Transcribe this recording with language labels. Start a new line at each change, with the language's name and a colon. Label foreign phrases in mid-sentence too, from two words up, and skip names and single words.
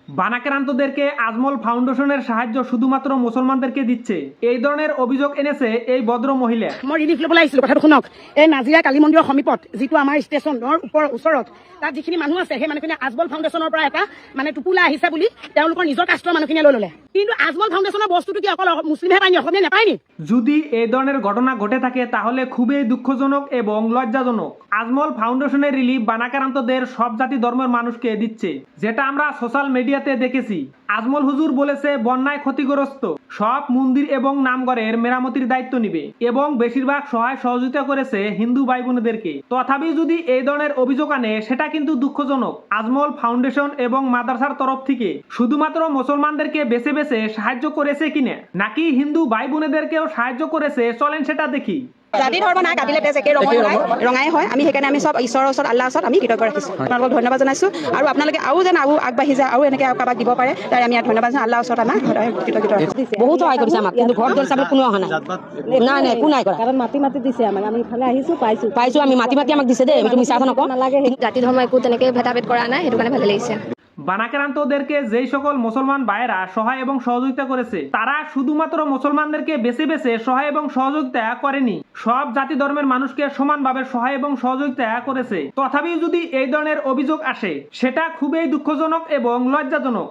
Bangla: বানাক্রান্তদেরকে আজমল ফাউন্ডেশনের সাহায্য শুধুমাত্র মুসলমানদেরকে দিচ্ছে, এই ধরনের অভিযোগ এনেছে এই ভদ্র মহিলা।
Assamese: মই রিলিফ ল'বলৈ আহিছিলোঁ, কথাটো শুনক। এই নাজিৰা কালী মন্দিৰৰ সমীপত যিটো আমাৰ ষ্টেচনৰ ওচৰত তাত যিখিনি মানুহ আছে সেই মানুহখিনি আজমল ফাউণ্ডেশ্যনৰ পৰা এটা মানে টোপোলা আহিছে বুলি তেওঁলোকৰ নিজৰ কাষ্টৰ মানুহখিনিয়ে লৈ ল'লে। কিন্তু আজমল ফাউণ্ডেশ্যনৰ বস্তুটো কি অকল মুছলিমহে পায়নি, অসমীয়া নাপায়নি?
Bangla: যদি এই ধরনের ঘটনা ঘটে থাকে তাহলে খুবই দুঃখজনক এবং লজ্জাজনক। আজমল ফাউন্ডেশনের রিলিফ বানাক্রান্তদের সব জাতি ধর্মের মানুষকে দিচ্ছে, যেটা আমরা
English: social media
Bangla: দেখেছি। আজমল হুজুর বলেছে বন্যায় ক্ষতিগ্রস্ত সব মন্দির এবং নামঘরের মেরামতির দায়িত্ব নিবে এবং বেশিরভাগ সহায় সহযোগিতা করেছে হিন্দু ভাই বোনেদেরকে। তথাপি যদি এই ধরনের অভিযোগ আনে সেটা কিন্তু দুঃখজনক। আজমল ফাউন্ডেশন এবং মাদ্রাসার তরফ থেকে শুধুমাত্র মুসলমানদেরকে বেছে বেছে সাহায্য করেছে কিনা, নাকি হিন্দু ভাই বোনেদেরকেও সাহায্য করেছে, চলেন সেটা দেখি।
Assamese: জাতি ধৰ্ম নাই, কাটিলে তেজ একে ৰঙাই হয়। আমি সেইকাৰণে আমি চব ঈশ্বৰৰ ওচৰত, আল্লাহৰ ওচৰত আমি কৃতজ্ঞ ৰাখিছোঁ। আপোনালোকক ধন্যবাদ জনাইছোঁ আৰু আপোনালোকে আৰু যেন আৰু আগবাঢ়ি যায় আৰু এনেকৈ কাৰোবাক দিব পাৰে, তাই আমি ইয়াত ধন্যবাদ জনাওঁ। আল্লাহৰ ওচৰত আমাক সদায় কৃতজ্ঞ ৰাখিছোঁ। বহুত সহায় কৰিছে আমাক, কিন্তু ঘৰত গ'ল চাবলৈ কোনো অহা নাই। নাই নাই, একো নাই কৰা। কাৰণ মাতি দিছে আমাক, আমি ইফালে আহিছোঁ, পাইছোঁ আমি, মাতি আমাক দিছে দেই, এইটো মিছা কথা নকওঁ। নালাগে। জাতি ধৰ্ম একো তেনেকৈ ভেদাভেদ কৰা নাই, সেইটো কাৰণে ভালে লাগিছে।
Bangla: বানাক্রান্তদেরকে যেই সকল মুসলমান ভাইয়েরা সহায় এবং সহযোগিতা করেছে তারা শুধুমাত্র মুসলমানদেরকে বেছে বেছে সহায় এবং সহযোগিতা করেনি, সব জাতি ধর্মের মানুষকে সমানভাবে সহায় এবং সহযোগিতা করেছে। তথাপি যদি এই ধরনের অভিযোগ আসে সেটা খুবই দুঃখজনক এবং লজ্জাজনক।